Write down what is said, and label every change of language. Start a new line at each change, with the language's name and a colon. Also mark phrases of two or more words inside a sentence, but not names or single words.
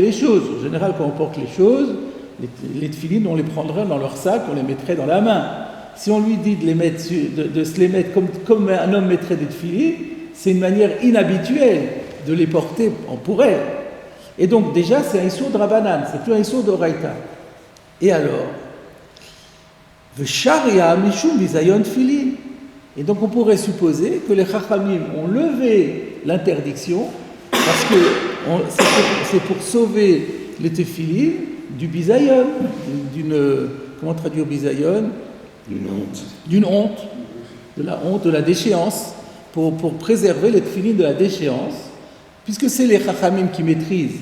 French: En général, quand on porte les choses, les tefilines, on les prendrait dans leur sac, on les mettrait dans la main. Si on lui dit de se les mettre comme un homme mettrait des tefilines, c'est une manière inhabituelle de les porter pour elle. Et donc déjà, c'est un issour de Rabbanan, c'est plus un issour d'Oraita. Et alors,
Hebrew: ושריא משום בזיון תפילין.
French: Et donc on pourrait supposer que les Chachamim ont levé l'interdiction parce que c'est pour sauver les tefilin du bizayon, comment traduire bizayon? D'une honte, de la déchéance, pour préserver les tefilin de la déchéance, puisque c'est les Chachamim qui maîtrisent.